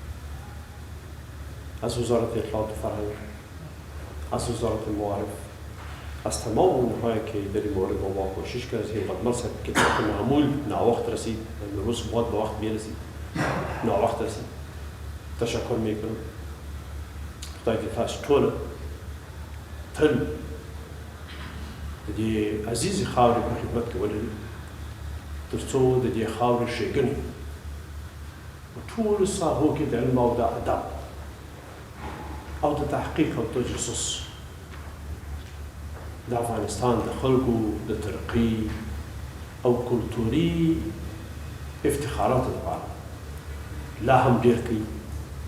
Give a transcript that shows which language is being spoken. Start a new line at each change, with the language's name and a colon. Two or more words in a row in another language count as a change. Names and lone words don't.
Persian: از وزارت اطلاعات و فرهنگ، از وزارت معارف، از تمام اونهایی که در این مورد با ما کوشش کرد این قدمت سد که طبق معمول ناوقت رسید، امروز باید به وقت برسید، ناوقت رسید. تشکر میکنم.
Pashto: خدای دې تاسو ټول تل د دې عزیز خاورې په خدمت کې ولري تر څو د دې خاورې ښېګڼې په ټولو ساحو کې د علم او د ادب او د تحقیق او تجسس د افغانستان د خلکو د ترقي او کلتوري افتخاراتو لپاره لا هم ډېر کوي